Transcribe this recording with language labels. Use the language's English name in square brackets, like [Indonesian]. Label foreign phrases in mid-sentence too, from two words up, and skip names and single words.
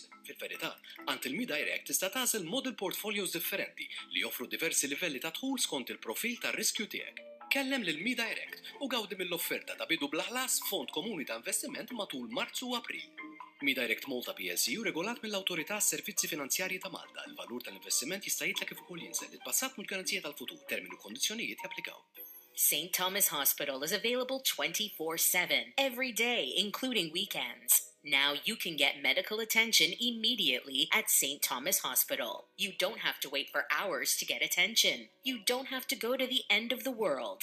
[Maltese] Fil-verità, għand il-MiDirect tista' tagħżel [English] model portfolios [Maltese] differenti li joffru diversi livelli ta' dħul skont il-profil tar-riskju tiegħek. Kellem lil MiDirect u gawdi mill-offerta ta' bidu bl-ħlas fond komuni ta' investiment matul Marzu u April. MiDirect Malta PLC regolat mill-Awtorità Servizzi Finanzjarji ta' Malta. Il-valur tal-investiment jista' jitlek kif ukoll jinżel. Il-passat mhux garanzija tal-futur. Termini u kondizzjonijiet japplikaw. [English] St. Thomas Hospital is available 24/7, every day, including weekends. Now you can get medical attention immediately at St. Thomas Hospital. You don't have to wait for hours to get attention. You don't have to go to the end of the world.